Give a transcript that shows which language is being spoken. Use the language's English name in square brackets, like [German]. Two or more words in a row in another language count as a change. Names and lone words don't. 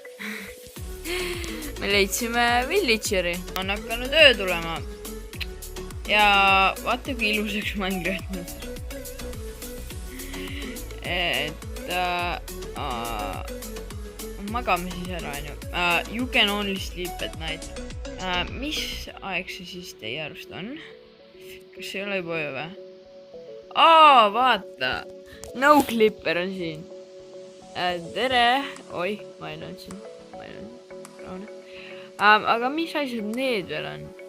[Estonian] Me leidsime villageri, on hakanud öö tulema ja vaata, kui ilusaks Minecraft mõttes. Et magame siis ära, onju. [English] You can only sleep at night. [Estonian] Mis aeg see siis teie arust on? Kas ei ole juba öö või? Vaata! No Clipper on siin. Tere! Oi, ma ei olnud siin. Aga mis asjad need veel on?